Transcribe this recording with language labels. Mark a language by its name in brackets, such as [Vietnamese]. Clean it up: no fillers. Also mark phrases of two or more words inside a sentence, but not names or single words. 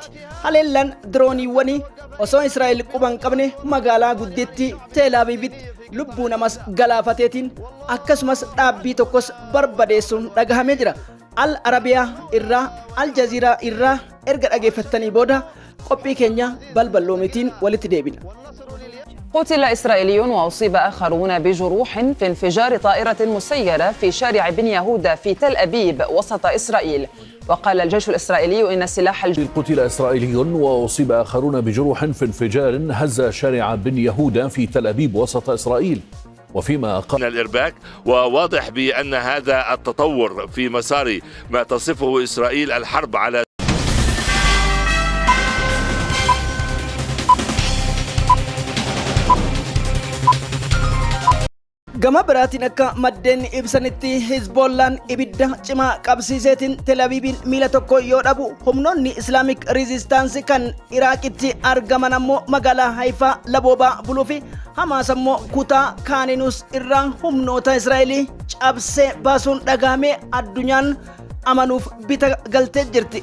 [Oromo] haleellaan dirooniiwwanii osoo Israa'el quban qabne magaalaa guddittii teelaaviivitti lubbuu namas galaafateetiin akkasumas dhaabbii tokkos barbadeessuun dhagahamee jira. al arabiyaa irraa, al jaziiraa irraa erga dhageeffattanii booda qophii keenya balballoomitiin walitti deebina. [Arabic] قتل إسرائيلي وأصيب آخرون بجروح في انفجار طائرة مسيرة في شارع بن يهودا في تل أبيب وسط إسرائيل. وقال الجيش الإسرائيلي إن السلاح قتل إسرائيلي وأصيب آخرون بجروح في انفجار هز شارع بن يهودا في تل أبيب وسط إسرائيل. وفيما قال الإرباك، وواضح بأن هذا التطور في مسار ما تصفه إسرائيل الحرب على [Oromo] gama biraatiin akka maddeen ibsanitti hizboollaan ibidda cimaa qabsiiseetiin teelaaviiviin miila tokko yoo dhabu, humnoonni islaamik rizistaansi kan iraaqitti argaman ammoo magaalaa haifaa laboobaa buluu fi hamaas ammoo kutaa kaaninuus irraa humnoota israa'elii cabsee baasuun dhagahamee addunyaan amanuuf bita galtee jirti.